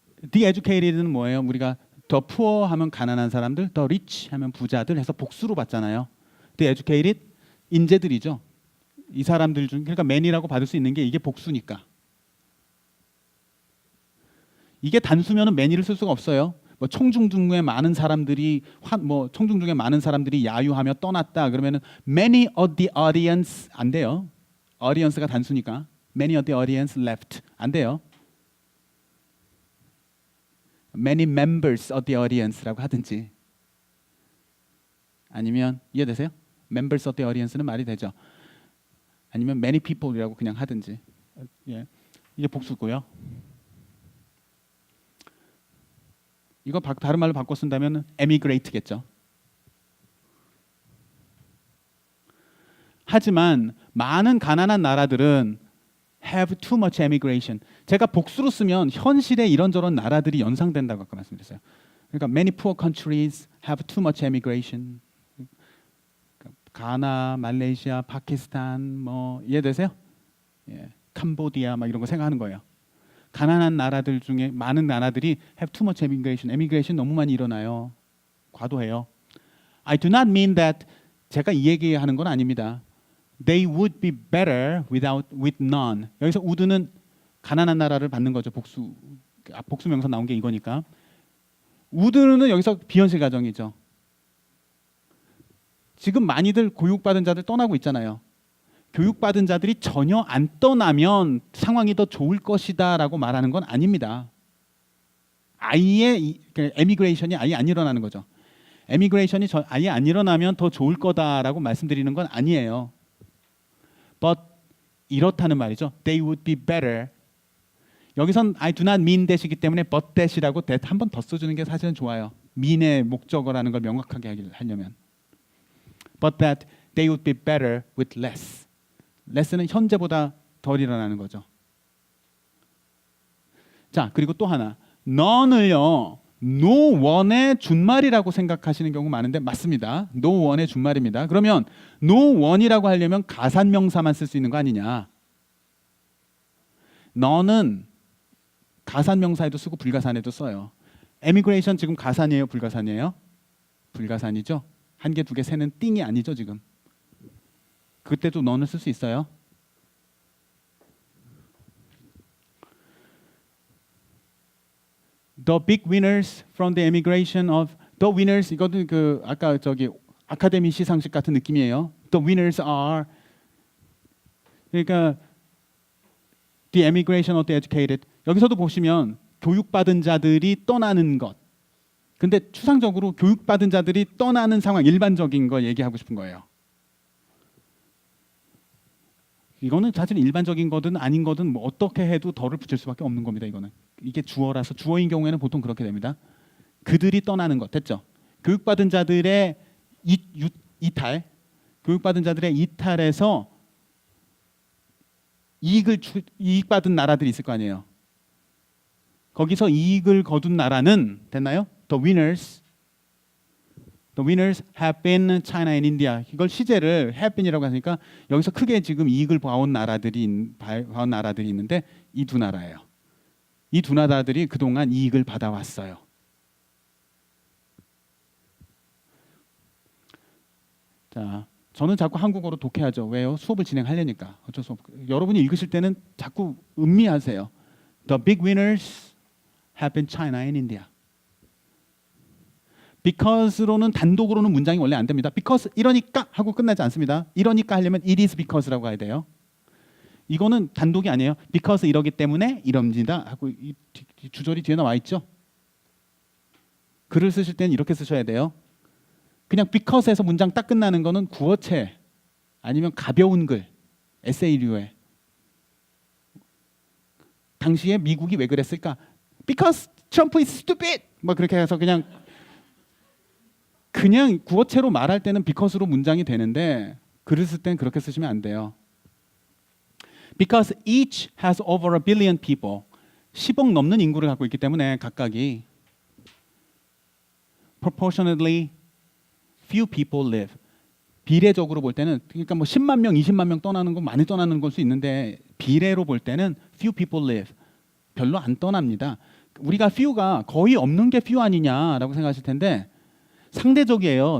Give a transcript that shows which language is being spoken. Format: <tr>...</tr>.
<en>The educated</en> <ko>는 뭐예요? 우리가 더 poor 하면 가난한 사람들, 더 rich 하면 부자들 해서 복수로 봤잖아요.</ko> <en>The educated</en> <ko>인재들이죠. 이 사람들 중 그러니까 man이라고 받을 수 있는 게 이게 복수니까. 이게 단수면은 many를 쓸 수가 없어요. 뭐 청중 중에 많은 사람들이 청중 중에 많은 사람들이 야유하며 떠났다 그러면은</ko> <en>many of the audience</en> <ko>안 돼요. audience가 단수니까</ko> <en>many of the audience left</en> <ko>안 돼요.</ko> <en>many members of the audience</en> <ko>라고 하든지 아니면 이해되세요?</ko> <en>members of the audience</en> <ko>는 말이 되죠. 아니면</ko> <en>many people</en> <ko>이라고 그냥 하든지. 예. 이게 복수고요. 이거 다른 말로 바꿔 쓴다면 emigrate겠죠. 하지만 많은 가난한 나라들은</ko> <en>have too much emigration.</en> <ko>제가 복수로 쓰면 현실에 이런저런 나라들이 연상된다고 아까 말씀드렸어요. 그러니까</ko> <en>many poor countries have too much emigration.</en> <ko>가나, 말레이시아, 파키스탄 뭐 이해되세요? 예. 캄보디아 막 이런 거 생각하는 거예요. 가난한 나라들 중에 많은 나라들이</ko> <en>have too much emigration.</en> <ko>emigration 너무 많이 일어나요. 과도해요.</ko> <en>I do not mean that</en> <ko>제가 이 얘기하는 건 아닙니다.</ko> <en>They would be better with none.</en> <ko>여기서 would는 가난한 나라를 받는 거죠. 복수 명사 나온 게 이거니까. would는 여기서 비현실 가정이죠. 지금 많이들 교육받은 자들 떠나고 있잖아요. 교육받은 자들이 전혀 안 떠나면 상황이 더 좋을 것이다라고 말하는 건 아닙니다. 아예 에미그레이션이 아예 안 일어나는 거죠. 에미그레이션이 아예 안 일어나면 더 좋을 거다라고 말씀드리는 건 아니에요. But 이렇다는 말이죠.</ko> <en>They would be better.</en> <ko>여기선</ko> <en>I do not mean that</en> <ko>이기 때문에</ko> <en>but that</en> <ko>이라고 that 한 번 더 써주는 게 사실은 좋아요. mean의 목적어라는 걸 명확하게 하려면.</ko> <en>But that they would be better with less.</en> <ko>less는 현재보다 덜 일어나는 거죠. 자, 그리고 또 하나. none을요. no one의 준말이라고 생각하시는 경우 많은데 맞습니다. no one의 준말입니다. 그러면 no one이라고 하려면 가산명사만 쓸 수 있는 거 아니냐. none은 가산명사에도 쓰고 불가산에도 써요. emigration 지금 가산이에요, 불가산이에요? 불가산이죠. 한 개, 두 개, 세는 띵이 아니죠 지금. 그때도 너는 쓸 수 있어요.</ko> <en>The big winners from the emigration of the winners</en> <ko>이거는 그 아까 저기 아카데미 시상식 같은 느낌이에요.</ko> <en>The winners are</en> <ko>그러니까</ko> <en>the emigration of the educated</en> <ko>여기서도 보시면 교육받은 자들이 떠나는 것. 근데 추상적으로 교육받은 자들이 떠나는 상황 일반적인 거 얘기하고 싶은 거예요. 이거는 사실 일반적인 거든 아닌 거든 뭐 어떻게 해도 덜을 붙일 수밖에 없는 겁니다. 이거는 이게 주어라서 주어인 경우에는 보통 그렇게 됩니다. 그들이 떠나는 것 됐죠. 교육받은 자들의 이탈, 교육받은 자들의 이탈에서 이익받은 나라들이 있을 거 아니에요. 거기서 이익을 거둔 나라는 됐나요?</ko> <en>The winners have been China and India.</en> <ko>이걸 시제를</ko> <en>have been</en> <ko>이라고 하니까 여기서 크게 지금 이익을 봐온 나라들이 있는데 이 두 나라예요. 이 두 나라들이 그동안 이익을 받아왔어요. 자, 저는 자꾸 한국어로 독해하죠. 왜요? 수업을 진행하려니까. 어쩔 수 없고. 여러분이 읽으실 때는 자꾸 음미하세요.</ko> <en>The big winners have been China and India.</en> <ko>Because로는 단독으로는 문장이 원래 안 됩니다. Because 이러니까 하고 끝나지 않습니다. 이러니까 하려면</ko> <en>it is because</en> <ko>라고 해야 돼요. 이거는 단독이 아니에요. Because 이러기 때문에 이럽니다 하고 이 주절이 뒤에 나와 있죠. 글을 쓰실 때는 이렇게 쓰셔야 돼요. 그냥 because에서 문장 딱 끝나는 거는 구어체 아니면 가벼운 글, 에세이류의 당시에 미국이 왜 그랬을까?</ko> <en>Because Trump is stupid.</en> <ko>뭐 그렇게 해서 그냥 구어체로 말할 때는 because로 문장이 되는데 글을 쓸 때는 그렇게 쓰시면 안 돼요.</ko> <en>Because each has over a billion people.</en> <ko>10억 넘는 인구를 갖고 있기 때문에 각각이</ko> <en>proportionately few people live.</en> <ko>비례적으로 볼 때는 그러니까 뭐 10만 명, 20만 명 떠나는 건 많이 떠나는 걸 수 있는데 비례로 볼 때는</ko> <en>few people live.</en> <ko>별로 안 떠납니다. 우리가 few가 거의 없는 게 few 아니냐라고 생각하실 텐데 상대적이에요.</ko>